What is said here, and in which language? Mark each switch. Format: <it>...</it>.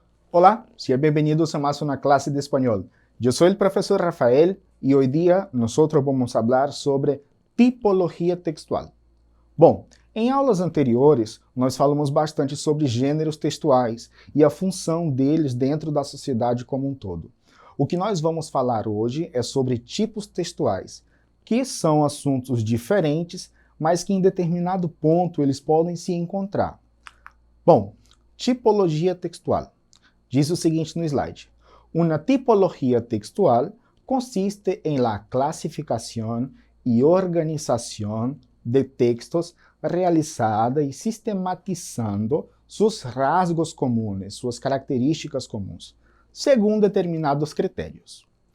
<es>Hola, sean bienvenidos a más una clase de español. Yo soy el profesor Rafael y hoy día nosotros vamos a hablar sobre tipologia textual.</es> <pt>Bom, em aulas anteriores, nós falamos bastante sobre gêneros textuais e a função deles dentro da sociedade como um todo. O que nós vamos falar hoje é sobre tipos textuais, que são assuntos diferentes, mas que em determinado ponto eles podem se encontrar. Bom, tipologia textual. Diz o seguinte no slide. Uma tipologia textual consiste em</pt> <es>la clasificación y organización de textos realizada y sistematizando sus rasgos comunes,</es> <pt>suas características comuns,</pt> <es>según determinados criterios.</es>